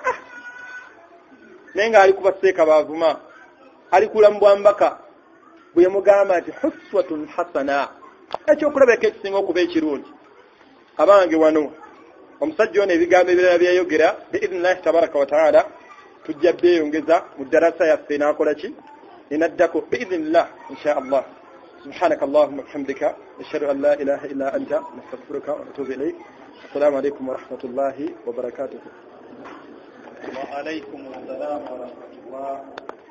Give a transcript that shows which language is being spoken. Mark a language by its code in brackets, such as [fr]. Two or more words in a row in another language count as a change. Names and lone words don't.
[lg] naye ng'ali kubaseeka baavuma ali kulambwa mbaka bwe yamugamba nti [ar] أسوة حسنة [lg] ekyokulabeka ekisinga okuba ekirungi abange wano omusajja ono ebigambo ebirala byayogera [ar] بإذن الله تبارك وتعالى [lg] tujja beeyongeza mu ddarasa yaffe n'akola ki nenaddako [ar] بإذن الله إن شاء الله سبحانك اللهم بحمدك أشهد أن لا إله إلا أنت نستغفرك ونتوب إليك السلام عليكم ورحمة الله وبركاته وعليكم السلام ورحمة الله